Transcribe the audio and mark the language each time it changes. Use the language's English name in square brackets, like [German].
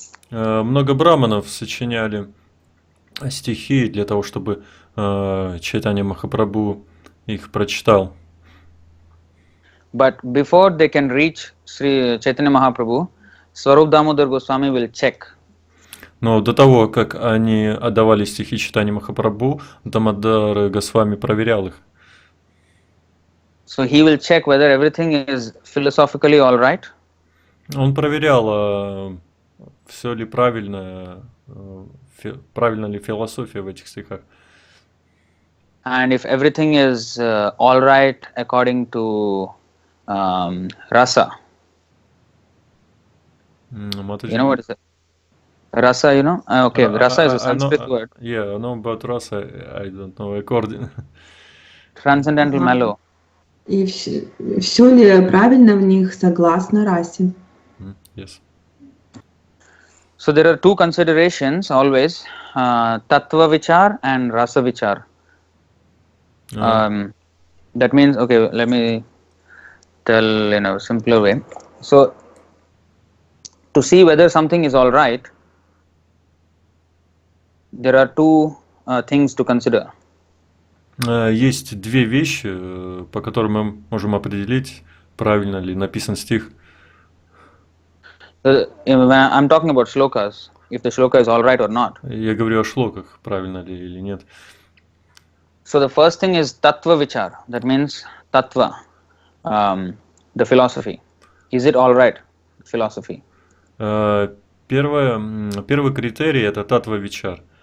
[Russian] Много браманов сочиняли стихи для того, чтобы Чайтанья Махапрабху их прочитал. [English] But before they can reach Sri Chaitanya Mahaprabhu, Swarup Damodar Goswami will check. [Russian] Но до того, как они отдавали стихи Чайтаньи Махапрабху, Дамодар Госвами проверял их. [English] So he will check whether everything is philosophically all right. [Russian] Он проверял, все ли правильно, правильно ли философия в этих стихах. [English] And if everything is all right according to rasa. Mataji. You know what is it? Rasa, you know? Okay, rasa is a Sanskrit word. Yeah, I know about rasa, I don't know, according. Transcendental mellow. [Russian] И все ли правильно в них согласно расе? [English] Yes. So there are two considerations always, Tattva-vichar and Rasa-vichar. That means, okay, let me tell in a simpler way. So to see whether something is all right, there are two things to consider. [Russian] Есть две вещи, по которым мы можем определить, правильно ли написан стих. [English] I'm talking about shlokas, if the shloka is all right or not. [Russian] Я говорю о шлоках, правильно ли или нет. [English] So the first thing is tattva-vichar. That means tattva, the philosophy. Is it all right? Philosophy. [Russian] Первый критерий это таттва-вичар.